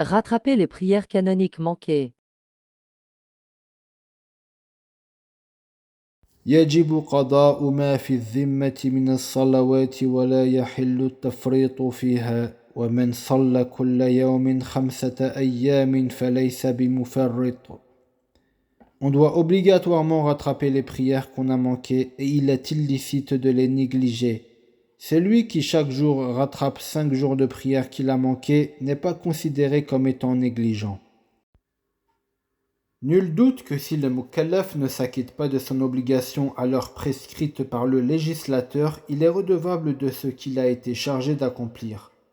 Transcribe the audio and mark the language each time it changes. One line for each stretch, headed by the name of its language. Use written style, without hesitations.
French: Rattraper les prières canoniques manquées.
Arabic: يجب قضاء ما في الذمة من الصلوات ولا يحل التفريط فيها ومن صلى كل يوم 5 أيام فليس بمفرط.
French: On doit obligatoirement rattraper les prières qu'on a manquées et il est illicite de les négliger. Celui qui chaque jour rattrape 5 jours de prière qu'il a manquées n'est pas considéré comme étant négligent. Nul doute que si le mukallaf ne s'acquitte pas de son obligation à l'heure prescrite par le législateur, il est redevable de ce qu'il a été chargé d'accomplir.